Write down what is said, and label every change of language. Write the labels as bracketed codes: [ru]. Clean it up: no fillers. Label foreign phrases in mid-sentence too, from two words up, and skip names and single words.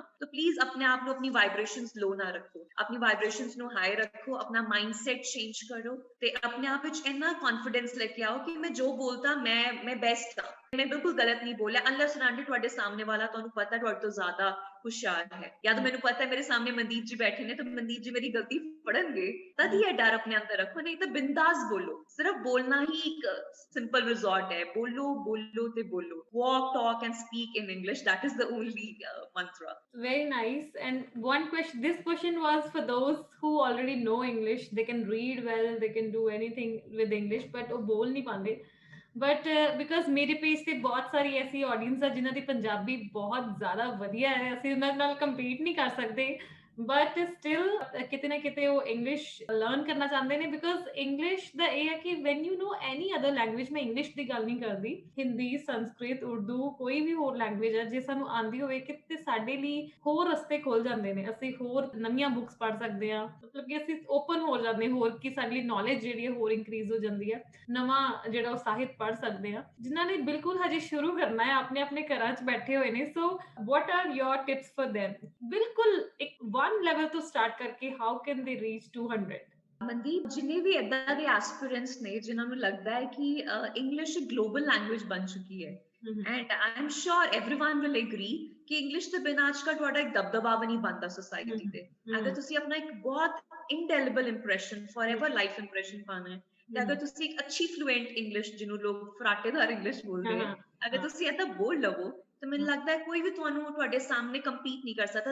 [pa] ਤਾਂ ਪਲੀਜ਼ ਆਪਣੇ ਆਪ ਨੂੰ, ਆਪਣੀ [en] vibrations low [pa] ਨਾ ਰੱਖੋ, ਆਪਣੀ ਵਾਈਬ੍ਰੇਸ਼ਨਸ ਨੂੰ ਹਾਈ ਰੱਖੋ, ਆਪਣਾ [en] mindset change [pa] ਕਰੋ ਤੇ ਆਪਣੇ ਆਪ ਵਿੱਚ ਇੰਨਾ ਕੌਨਫੀਡੈਂਸ ਲੈ ਕੇ ਆਓ ਕਿ ਮੈਂ ਜੋ ਬੋਲਦਾ ਮੈਂ ਬੈਸਟ ਹਾਂ, ਮੈਂ ਬਿਲਕੁਲ ਗਲਤ ਨਹੀਂ ਬੋਲਿਆ। [en] unless and [pa] ਤੁਹਾਡੇ ਸਾਹਮਣੇ ਵਾਲਾ ਤੁਹਾਨੂੰ ਪਤਾ ਤੁਹਾਡੇ ਤੋਂ ਜ਼ਿਆਦਾ ਹੁਸ਼ਿਆਰ ਹੈ, ਜਾਂ ਤਾਂ ਮੈਨੂੰ ਪਤਾ ਮੇਰੇ ਸਾਹਮਣੇ ਮਨਦੀਪ ਜੀ ਬੈਠੇ ਨੇ ਤਾਂ ਮਨਦੀਪ ਜੀ ਮੇਰੀ ਗਲਤੀ ਫੜਨਗੇ, ਤਦ ਹੀ ਇਹ ਡਰ ਆਪਣੇ ਅੰਦਰ ਰੱਖੋ। ਨਹੀਂ ਤਾਂ ਬਿੰਦਾਸ ਬੋਲੋ, ਸਿਰਫ ਬੋਲਣਾ ਹੀ ਇੱਕ [en] simple resort [pa] ਹੈ। ਬੋਲੋ ਤੇ ਬੋਲੋ। [en] Walk, talk and speak in English. That is the only mantra. Very nice. And one question, this question was for those who already know English. They can read well, they can do anything with English, but [pa] ਉਹ ਬੋਲ ਨਹੀਂ ਪਾਉਂਦੇ। [en] but because [pa] ਮੇਰੇ ਪੇਜ ਤੇ ਬਹੁਤ ਸਾਰੀ ਐਸੀ ਆਡੀਅנס ਆ ਜਿਨ੍ਹਾਂ ਦੀ ਪੰਜਾਬੀ ਬਹੁਤ ਜ਼ਿਆਦਾ ਵਧੀਆ ਹੈ, ਅਸੀਂ ਉਹਨਾਂ ਨਾਲ ਕੰਪੀਟ ਨਹੀਂ ਕਰ ਸਕਦੇ, [en] but still [pa] ਕਿਤੇ ਨਾ ਕਿਤੇ ਉਹ [en] English learn [pa] ਕਰਨਾ ਚਾਹੁੰਦੇ ਨੇ [en] because English [pa] ਦਾ ਇਹ ਹੈ ਕਿ [en] when you know any other language, [pa] ਮੈਂ ਇੰਗਲਿਸ਼ ਦੀ ਗੱਲ ਨਹੀਂ ਕਰਦੀ, ਹਿੰਦੀ, ਸੰਸਕ੍ਰਿਤ, ਉਰਦੂ, ਕੋਈ ਵੀ ਹੋਰ ਲੈਂਗੁਏਜ ਹੈ ਜੇ ਸਾਨੂੰ ਆਂਦੀ ਹੋਵੇ ਕਿਤੇ ਸਾਡੇ ਲਈ ਹੋਰ ਰਸਤੇ ਖੁੱਲ ਜਾਂਦੇ ਨੇ, ਅਸੀਂ ਹੋਰ ਨਵੀਆਂ ਬੁੱਕਸ ਪੜ੍ਹ ਸਕਦੇ ਹਾਂ, ਮਤਲਬ ਕਿ ਅਸੀਂ ਓਪਨ ਹੋ ਜਾਂਦੇ ਹਾਂ ਹੋਰ, ਕਿ ਸਾਡੀ ਨੌਲੇਜ ਜਿਹੜੀ ਹੈ ਹੋਰ ਇੰਕਰੀਜ਼ ਹੋ ਜਾਂਦੀ ਹੈ, ਨਵਾਂ ਜਿਹੜਾ ਉਹ ਸਾਹਿਤ ਪੜ੍ਹ ਸਕਦੇ ਹਾਂ। ਜਿਨ੍ਹਾਂ ਨੇ ਬਿਲਕੁਲ ਹਜੇ ਸ਼ੁਰੂ ਕਰਨਾ ਹੈ, ਆਪਣੇ ਆਪਣੇ ਘਰਾਂ 'ਚ ਬੈਠੇ ਹੋਏ ਨੇ, ਸੋ [en] what are your tips for them? [pa] ਬਿਲਕੁਲ ਇੱਕ [en] one level ਤੋਂ start ਕਰਕੇ how can they reach 200? [pa] ਮਨਦੀਪ, ਜਿੰਨੇ ਵੀ ਏਦਾਂ ਦੇ ਐਸਪੀਰੈਂਟਸ ਨੇ ਜਿਨ੍ਹਾਂ ਨੂੰ ਲੱਗਦਾ ਹੈ ਕਿ ਇੰਗਲਿਸ਼ ਇੱਕ [en] global language [pa] ਬਣ ਚੁੱਕੀ ਹੈ, [en] and I am sure everyone will agree [pa] ਕਿ ਇੰਗਲਿਸ਼ ਦੇ ਬਿਨਾਂ ਅੱਜ ਕੱਲ੍ਹ ਤੁਹਾਡਾ ਇੱਕ ਦਬਦਬਾ ਵੀ ਨਹੀਂ ਬਣਦਾ ਸੋਸਾਇਟੀ ਤੇ। ਅਗਰ ਤੁਸੀਂ ਆਪਣਾ ਇੱਕ ਬਹੁਤ [en] indelible impression, forever life impression [pa] ਪਾਣਾ ਹੈ, ਤੇ ਅਗਰ ਤੁਸੀਂ ਇੱਕ ਅੱਛੀ [en] fluent English, [pa] ਜਿਹਨੂੰ ਲੋਕ ਫਰਾਟੇਦਾਰ ਇੰਗਲਿਸ਼ ਬੋਲਦੇ ਆ, ਅਗਰ ਤੁਸੀਂ ਏਦਾਂ ਬੋਲ ਲਵੋ, ਤਾਂ ਮੈਨੂੰ ਲੱਗਦਾ ਹੈ ਕੋਈ ਵੀ ਤੁਹਾਨੂੰ ਤੁਹਾਡੇ ਸਾਹਮਣੇ ਕੰਪੀਟ ਨਹੀਂ ਕਰ ਸਕਦਾ।